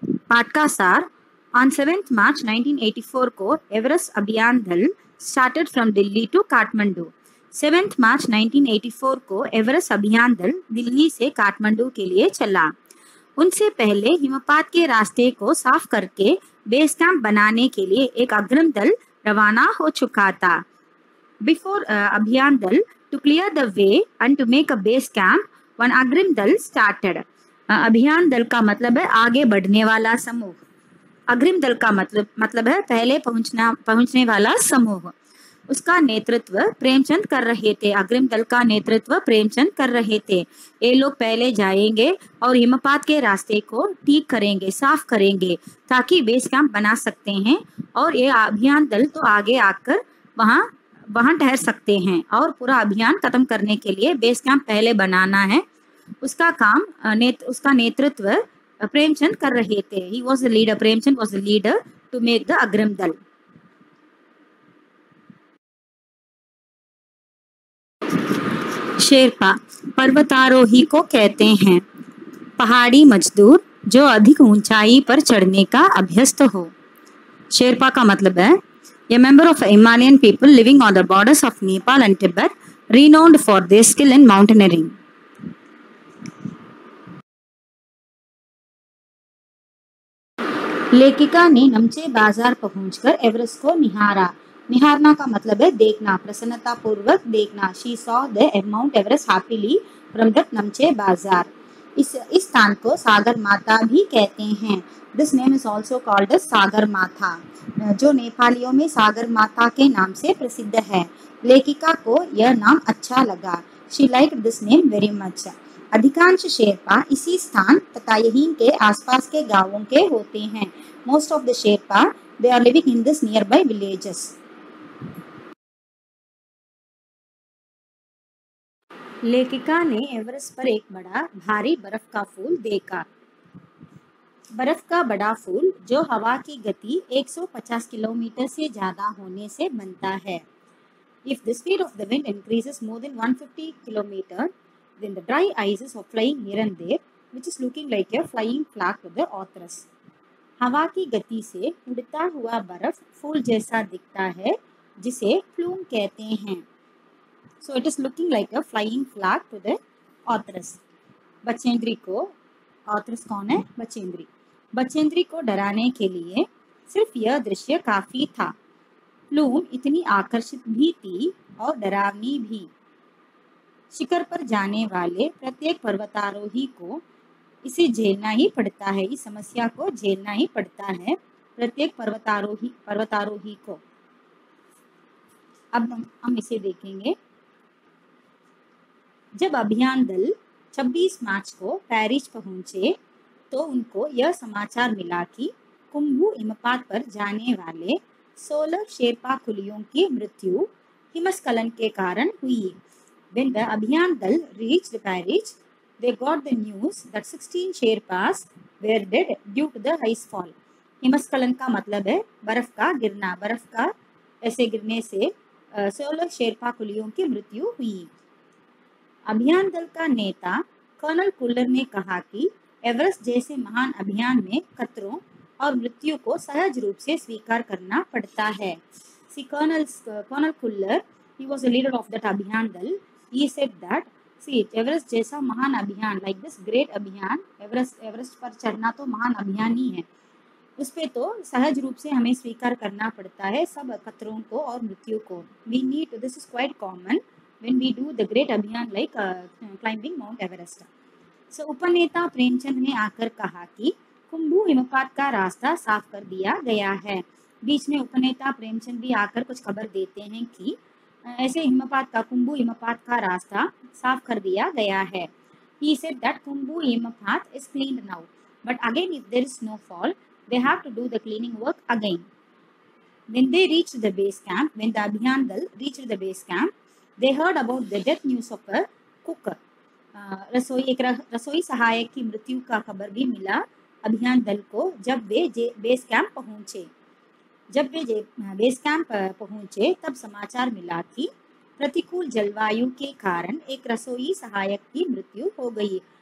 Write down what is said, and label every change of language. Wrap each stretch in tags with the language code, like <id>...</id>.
<hi>पाठ का सार.</hi> <en>On 7th March 1984</en> <hi>को एवरेस्ट अभियान दल</hi> <en>started from</en> <hi>Delhi to Kathmandu. 7th March 1984 को एवरेस्ट अभियान दल दिल्ली से काठमांडू के लिए चला. उनसे पहले हिमपात के रास्ते को साफ करके बेस कैंप बनाने के लिए एक अग्रिम दल रवाना हो चुका था.</hi> <en>Before अभियान दल to clear the way and to make a base camp, one अग्रिम दल started.</en> <hi>अभियान दल का मतलब है आगे बढ़ने वाला समूह. अग्रिम दल का मतलब है पहले पहुंचने वाला समूह. उसका नेतृत्व प्रेमचंद कर रहे थे. अग्रिम दल का नेतृत्व प्रेमचंद कर रहे थे. ये लोग पहले जाएंगे और हिमपात के रास्ते को ठीक करेंगे, साफ करेंगे, ताकि बेस कैंप बना सकते हैं. और ये अभियान दल तो आगे आकर वहां ठहर सकते हैं और पूरा अभियान खत्म करने के लिए बेस कैंप पहले बनाना है. उसका काम उसका नेतृत्व प्रेमचंद कर रहे थे.</hi> <en>He was the leader. Premchand was the leader to make the अग्रिम दल.</en> <hi>शेरपा पर्वतारोही को कहते हैं. पहाड़ी मजदूर जो अधिक ऊंचाई पर चढ़ने का अभ्यस्त हो. शेरपा का मतलब है</hi> <en>a member of Himalayan people living on the borders of Nepal and Tibet, renowned for their skill in mountaineering.</en> <hi>लेखिका ने नमचे बाजार पहुंचकर एवरेस्ट को निहारा। निहारना का मतलब है देखना, प्रसन्नता पूर्वक देखना।</hi> <en>She saw the Mount Everest happily from that Namche Bazaar.</en> <hi>इस स्थान को सागर माता भी कहते हैं।</hi> <en>This name is also called as</en> <hi>सागर माता, जो नेपालियों में सागर माता के नाम से प्रसिद्ध है। लेखिका को यह नाम अच्छा लगा।</hi> <en>She liked this name very much.</en> <hi>अधिकांश शेरपा इसी स्थान तथा यहीं के आसपास के गांवों के होते हैं।</hi> <en>Most of the Sherpa, they are living in this nearby villages.</en> <hi>लेखिका ने एवरेस्ट पर एक बड़ा भारी बर्फ का फूल देखा। बर्फ का बड़ा फूल जो हवा की गति 150 किलोमीटर से ज्यादा होने से बनता है।</hi> <en>If the speed of the wind increases more than 150 kilometer, then the dry ices are flying here and there, which is looking like a flying flag to the authors.</en> <hi>हवा की गति से उड़ता हुआ बर्फ फूल जैसा दिखता है, जिसे प्लूम कहते हैं।</hi> <en>So it is looking like a flying flag to the authors.</en> <hi>Bachendri को, authors कौन है? बचेंद्री। बचेंद्री को डराने के लिए सिर्फ यह दृश्य काफी था। प्लूम इतनी आकर्षित भी थी और डरावनी भी। शिखर पर जाने वाले प्रत्येक पर्वतारोही को इसे झेलना ही पड़ता है। इस समस्या को झेलना ही पड़ता है प्रत्येक पर्वतारोही को। अब हम इसे देखेंगे। जब अभियान दल 26 मार्च को पेरिस पहुंचे तो उनको यह समाचार मिला कि कुंभू हिमपात पर जाने वाले 16 शेरपा कुलियों की मृत्यु हिमस्खलन के कारण हुई।</hi> <en>When the अभियान दल reached Paris, they got the news that 16 Sherpas were dead due to the ice fall.</en> <hi>हिमस्खलन का मतलब है बर्फ का गिरना। बर्फ का ऐसे गिरने से 16 शेरपा कुलियों की मृत्यु हुई। अभियान दल का नेता कर्नल कुल्लर ने कहा कि एवरेस्ट जैसे महान अभियान में खतरों और मृत्यु को सहज रूप से स्वीकार करना पड़ता है।</hi> <en>See, Colonel Kuller, he was the leader of that अभियान दल. He said that, see,</en> <hi>Everest जैसा महान अभियान,</hi> <en>like this great</en> <hi>अभियान, एवरेस्ट पर चढ़ना तो महान अभियान ही है। उस पे तो सहज रूप से हमें स्वीकार करना पड़ता है सब खतरों को और मृत्यु को।</hi> <en>We need, this is quite common when we do the great अभियान like climbing Mount Everest.</en> <hi>So उपनेता प्रेमचंद ने आकर कहा कि कुंभू हिमपात का रास्ता साफ कर दिया गया है। बीच में उपनेता प्रेमचंद भी आकर कुछ खबर देते हैं कि ऐसे हिमपात का, कुंभू हिमपात का रास्ता साफ कर दिया गया है।</hi> <en>He said that Kumbu himapat is cleaned now, but again if there is snowfall, they have to do the cleaning work again. When they reached the base camp, when the Abhiyan Dal reached the base camp, they heard about the death news of a cook.</en> <hi>रसोई सहायक की मृत्यु का खबर भी मिला अभियान दल को जब वे बेस कैंप पहुंचे। जब वे बेस कैंप पहुंचे तब समाचार मिला कि प्रतिकूल जलवायु के कारण एक रसोई सहायक की मृत्यु हो गई।</hi>